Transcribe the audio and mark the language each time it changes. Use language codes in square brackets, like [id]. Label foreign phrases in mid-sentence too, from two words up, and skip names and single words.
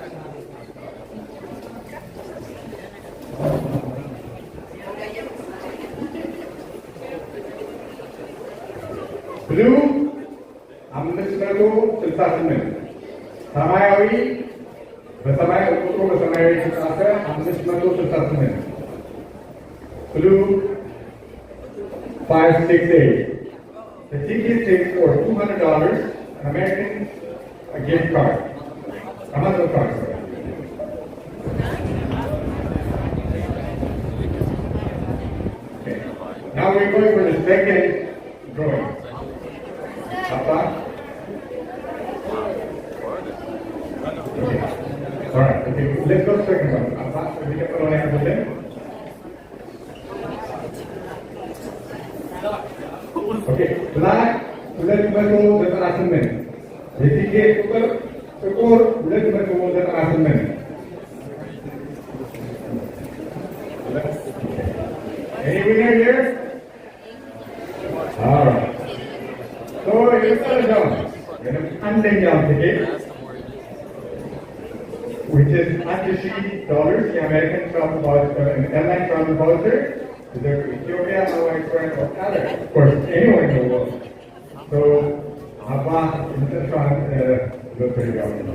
[am] ብሉ 568 ሰማያዊ በሰማያዊ ቁጥሩ በሰማያዊ የተጻፈ 568 ብሉ 568. [en] The ticket is for $200, an American gift card, Amazon card. Okay. Now we're going for the second drawing. Papa? Okay. All right. Okay. Let's go to the second one. Papa, we can put on everything. Okay. Black 298. [am] የቲኬት ቁጥር ጥቁር 298. [en] Any winner here? All right. So here's the result. [am] አንደኛው ቲኬት [en] which is $100, the American travel voucher, an airline travel voucher. Either Ethiopia, Hawaii, France, or other, of course, anywhere in the world. So, Abba, in the front, look pretty well.